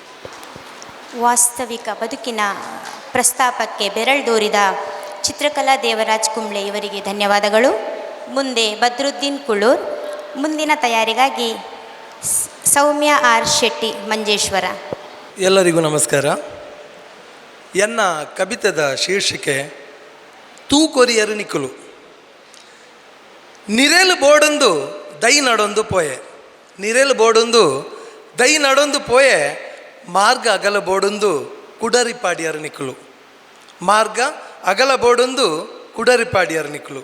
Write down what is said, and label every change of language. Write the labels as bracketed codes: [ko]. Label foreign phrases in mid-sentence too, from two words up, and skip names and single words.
[kn] ವಾಸ್ತವಿಕ ಬದುಕಿನ ಪ್ರಸ್ತಾಪಕ್ಕೆ ಬೆರಳ್ದೋರಿದ ಚಿತ್ರಕಲಾ ದೇವರಾಜ್ ಕುಂಬ್ಳೆ ಇವರಿಗೆ ಧನ್ಯವಾದಗಳು. ಮುಂದೆ ಬದ್ರುದ್ದೀನ್ ಕುಳೂರ್. ಮುಂದಿನ ತಯಾರಿಗಾಗಿ ಸೌಮ್ಯ ಆರ್ ಶೆಟ್ಟಿ ಮಂಜೇಶ್ವರ. ಎಲ್ಲರಿಗೂ ನಮಸ್ಕಾರ. [tcy] ಎನ್ನ ಕವಿತದ ಶೀರ್ಷಿಕೆ ತೂಕೊರಿಯರು ನಿಕ್ಕುಲು. ನಿರೇಲು ಬೋಡೊಂದು ದೈ ನಡೊಂದು ಪೋಯೆ, ನಿರೇಲು ಬೋಡೊಂದು ದೈ ನಡೊಂದು ಪೋಯೆ, ಮಾರ್ಗ ಅಗಲ ಬೋಡೊಂದು ಕುಡರಿಪಾಡಿಯರು ನಿಕ್ಕುಲು, ಮಾರ್ಗ ಅಗಲ ಬೋಡೊಂದು ಕುಡರಿಪಾಡಿಯರು ನಿಕ್ಕುಲು.